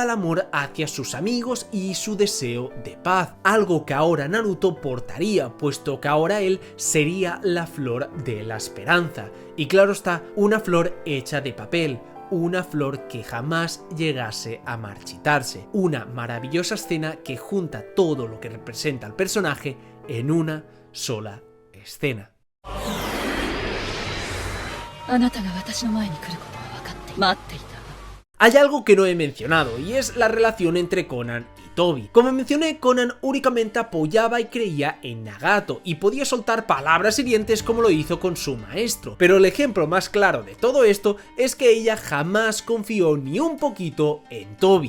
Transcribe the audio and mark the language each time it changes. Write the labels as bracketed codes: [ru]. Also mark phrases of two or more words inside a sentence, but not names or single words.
[es] el amor hacia sus amigos y su deseo de paz, algo que ahora Naruto portaría, puesto que ahora él sería la flor de la esperanza, y claro está, una flor hecha de papel, una flor que jamás llegase a marchitarse, una maravillosa escena que junta todo lo que representa al personaje en una sola escena. [ja] あなたが私の前に来ることは分かって待っていたわ。 [es] Hay algo que no he mencionado y es la relación entre Conan y Tobi. Como mencioné, Conan únicamente apoyaba y creía en Nagato y podía soltar palabras hirientes como lo hizo con su maestro, pero el ejemplo más claro de todo esto es que ella jamás confió ni un poquito en Tobi.